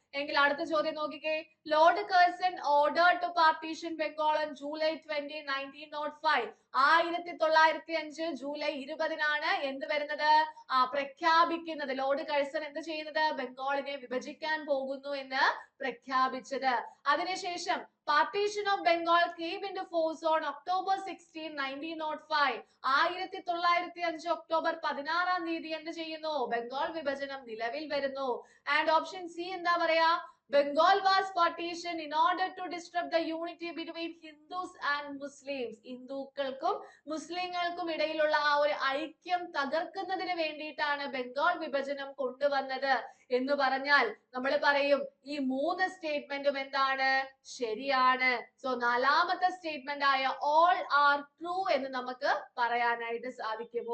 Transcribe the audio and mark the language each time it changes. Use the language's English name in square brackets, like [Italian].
[Malayalam] എങ്കിൽ അടുത്ത ചോദ്യം നോക്കിക്കേ. [English] Lord Curzon order to partition Bengal on July 20, 1905. [Malayalam] 1905 July 20-നാണ് എന്ത് വരുന്നത്? പ്രഖ്യാപിക്കുന്നത്. ലോർഡ് കഴ്സൺ എന്ത് ചെയ്യുന്നത്? ബംഗാളിനെ വിഭജിക്കാൻ പോകുന്നു എന്ന് പ്രഖ്യാപിച്ചത്. അതിനുശേഷം [English] Partition of Bengal came into force on October 16, 1905. [Malayalam] 1905 October 16 എന്ത് ചെയ്യുന്നു? ബംഗാൾ വിഭജനം നിലവിൽ വരുന്നു. [English] and option C [Malayalam] എന്താ പറയാ? [English] Bengal was partitioned in order to disrupt the unity between Hindus and Muslims. [Malayalam] ഹിന്ദുക്കൾക്കും മുസ്ലിങ്ങൾക്കും ഇടയിലുള്ള ഒരു ഐക്യം തകർക്കുന്നതിന് വേണ്ടിയിട്ടാണ് ബംഗാൾ വിഭജനം കൊണ്ടുവന്നത് എന്ന് പറഞ്ഞാൽ നമ്മൾ പറയും ഈ 3 സ്റ്റേറ്റ്മെന്റും എന്താണ്? ശരിയാണ്. സോ നാലാമത്തെ സ്റ്റേറ്റ്മെന്റ് ആയ [English] all are true [Malayalam] എന്ന് നമുക്ക് പറയാനായിട്ട് സാധിക്കും.